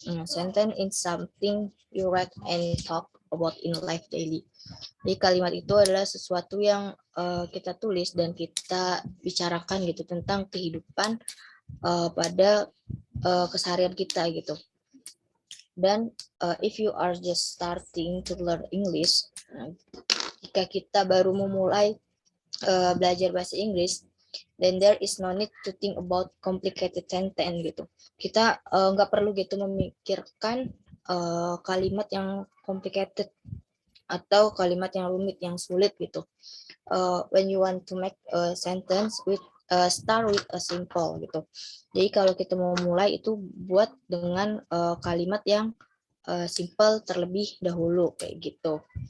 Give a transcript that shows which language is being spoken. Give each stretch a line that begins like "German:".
English: Sentence is something you write and talk about in life daily.
Indonesian: Jadi kalimat itu adalah sesuatu yang kita tulis dan kita bicarakan gitu tentang kehidupan pada keseharian kita gitu.
English: Dan if you are just starting to learn English,
Indonesian: jika kita baru memulai belajar bahasa Inggris,
English: then there is no need to think about complicated sentence gitu.
Indonesian: Kita nggak perlu gitu memikirkan kalimat yang complicated atau kalimat yang rumit, yang sulit gitu.
English: When you want to make a sentence with start with a simple gitu.
Indonesian: Jadi kalau kita mau mulai itu buat dengan kalimat yang simple terlebih dahulu kayak gitu.